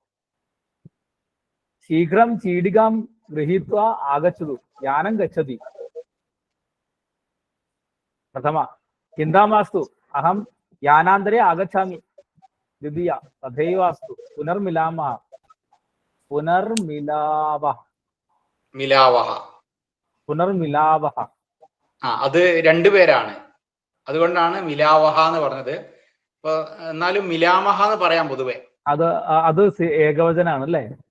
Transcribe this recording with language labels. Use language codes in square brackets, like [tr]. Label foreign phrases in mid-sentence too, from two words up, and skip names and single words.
[sa] शीघ्रं चीटिकां गृहीत्वा आगच्छतु, यानं गच्छति। प्रथमा चिन्ता मास्तु, अहं यानान्तरे आगच्छामि। द्वितीया तथैव अस्तु, पुनर्मिलामः। [ml] അത് രണ്ടുപേരാണ്, അതുകൊണ്ടാണ് മിലാവഹ എന്ന് പറഞ്ഞത്. അപ്പൊ എന്നാലും മിലാമഹ എന്ന് പറയാം പൊതുവെ. അത് ഏകവചനാണ് അല്ലേ?